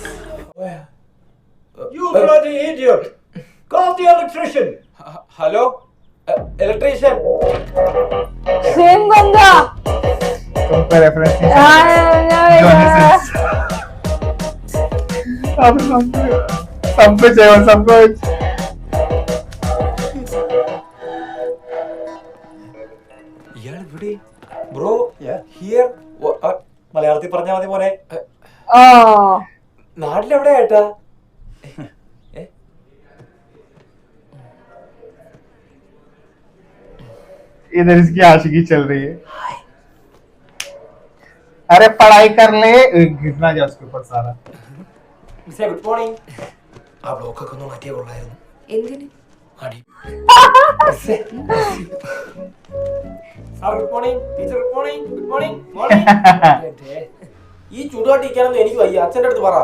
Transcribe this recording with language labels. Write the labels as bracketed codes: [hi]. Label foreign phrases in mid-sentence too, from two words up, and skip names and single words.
[en] You bloody idiot! Call the electrician! Hello? Electrician? [hi] सेम बंदा तुमको रेफरेंस नहीं अब सब कुछ है सब कुछ [en] Bro, here? [ml] മലയാളത്തിൽ പറഞ്ഞാൽ മതി മോനെ. നാട്ടിലെവിടെ ഏട്ടാ? [hi] इधर इसकी आशिकी चल रही है अरे पढ़ाई कर ले गिरना जा उसके ऊपर सारा [ml] മിസ്സേ [en] good morning. [ml] ആ ബ്ലോക്കൊക്കെ ഒന്ന് മാറ്റിയാൽ കൊള്ളായിരുന്നു. എന്തിന്? അടി. മിസ്സേ. [en] sir good morning. teacher good morning. good morning. morning. [ml] ഈ ചുടുകാട്ടിരിക്കാനൊന്നും എനിക്ക് വയ്യ. അച്ഛൻ്റെ അടുത്ത് പറ.